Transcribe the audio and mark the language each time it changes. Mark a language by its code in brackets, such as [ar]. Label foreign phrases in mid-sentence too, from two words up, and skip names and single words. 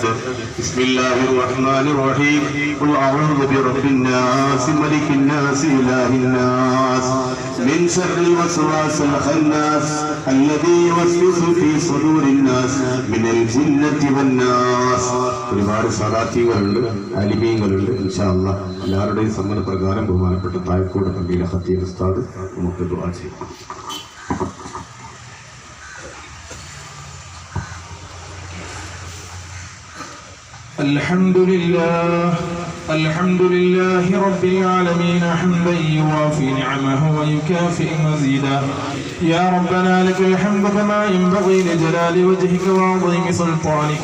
[ar] بسم الله الرحمن الرحيم. قل أعوذ برب الناس ملك الناس إله الناس من شر الوسواس الخناس الذي يوسوس في صدور الناس من الجنة والناس. [ml] ഒരുപാട് സലാത്തികളുണ്ട്, അലിമീങ്ങളുണ്ട്. [ar] إن شاء الله [ml] എല്ലാവരുടെയും സമ്മതപ്രകാരം ബഹുമാനപ്പെട്ട താഴക്കോട് പള്ളിയിലെ ഖത്തീബ് ഉസ്താദ് നമുക്ക് ദുആ ചെയ്യും. [ar] الحمد لله رب العالمين حمدا يوافي نعمه ويكافئ مزيدا. يا ربنا لك الحمد كما ينبغي لجلال وجهك وعظيم سلطانك.